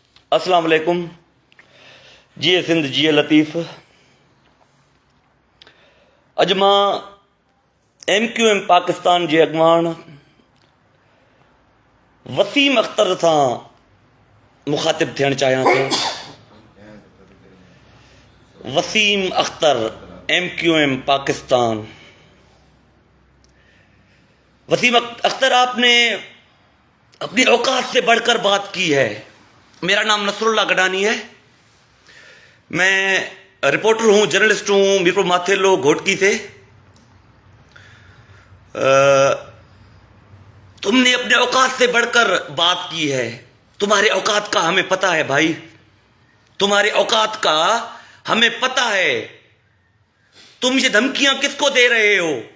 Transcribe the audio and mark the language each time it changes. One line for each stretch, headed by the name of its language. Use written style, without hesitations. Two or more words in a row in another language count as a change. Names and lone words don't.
Arabic: السلام علیکم
Sindhi: جی سندھ جی لطیف اج ماں MQM پاکستان جے اڳواڻ وسیم اختر سان مخاطب थियणु चाहियां थो.
Hindi: वसीम अख्तर MQM पाकिस्तान. वसीम अख्तर, आपने अपनी औकात से बढ़कर बात की है. मेरा नाम नसरुल्लाह गडानी है. मैं रिपोर्टर हूँ, जर्नलिस्ट हूँ, मीरपुर माथेलो घोटकी से. तुमने अपने औकात से बढ़कर बात की है. तुम्हारे औकात का हमें पता है भाई, तुम्हारे औकात का हमें पता है. तुम ये धमकियां किसको दे रहे हो?